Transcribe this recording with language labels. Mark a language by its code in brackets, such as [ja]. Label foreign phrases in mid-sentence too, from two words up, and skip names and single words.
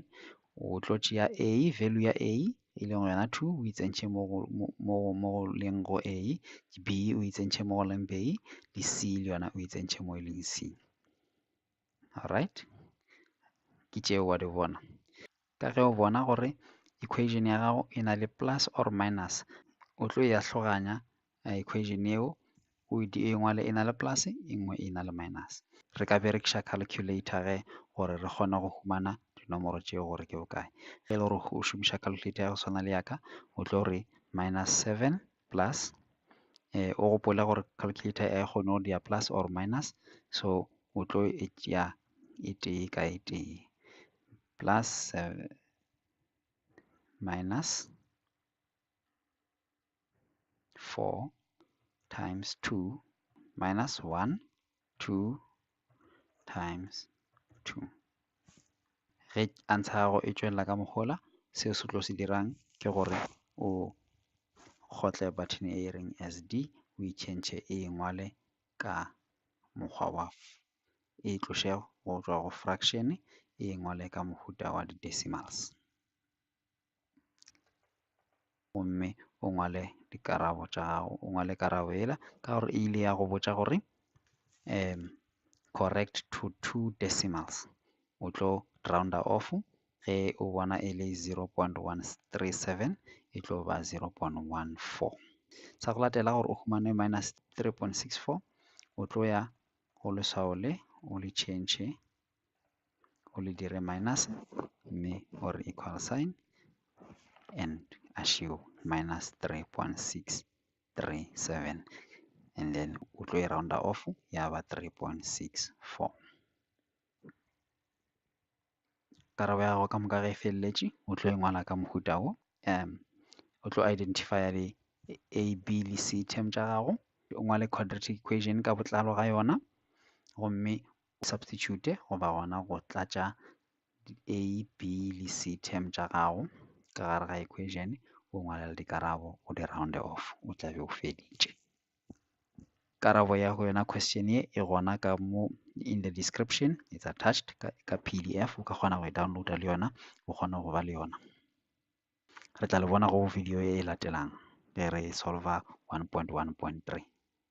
[nso] O tlo tšea a, value ya a e leng yona 2 o e tsentšhe mo go leng go a, b o e tsentšhe mo go leng b, le c le yona o e tsentšhe mo e leng c. Alright, ke tšeo wa di bona. Ka ge o bona gore equation ya gago e na le [en] plus or minus, [nso] o tlo ya hloganya equation yeo o e ngwale e na le plus, e nngwe e na le minus. Re ka berekiša calculator ge gore re kgone go humana dinomoro tšeo gore ke bokae. Ge e le gore o šomiša calculator ya go swana le yaka, o tlo re [en] minus 7 plus [nso] o gopole gore calculator e kgone go dia [en] plus or minus, [nso] so o tlo e tšea e tee ka e tee, [en] plus 7 minus 4 times 2 minus 1, 2 times 2. [nso] Ge answer ya gago e tšwelela ka mogola, seo se tlo se dirang ke gore o kgotle button e reng SD, o e change e ngwale ka mokgwa wa e tloše go tšwa go fraction e ngwale ka mohuta wa di-decimals. Gomme o ngwale dikarabo tša gago, o ngwale karabo ela ka gore e ile ya go botša gore [en] correct to 2 decimals. [nso] O tlo rounda off ge o bona e le 0.137 e tlo ba 0.14. Sa go latela gore o humane minus 3.64 o tlo ya go leswao le o le change o le dire minus mme [en] or equal sign and a show minus 3.637 and then [nso] o tlo e rounda off ya ba 3.64. Karabo ya gago ka moka ge e feleletše o tlo e ngwala ka mohuta o o tlo identifya di A, B le C term tša gago, o ngwale [en] quadratic equation [nso] ka botlalo ga yona gomme o substitute goba gona go tlatša A, B le C term tša gago ka gare ga equation o ngwalela dikarabo o di rounde off o tla be o feditše. Karabo ya go yona question ye e gona ka mo [en] in the description, it's attached [nso] ka PDF o ka kgona go e downloada le yona o kgona go ba le yona. Re tla le bona go video e latelang ge re solva 1.1.3.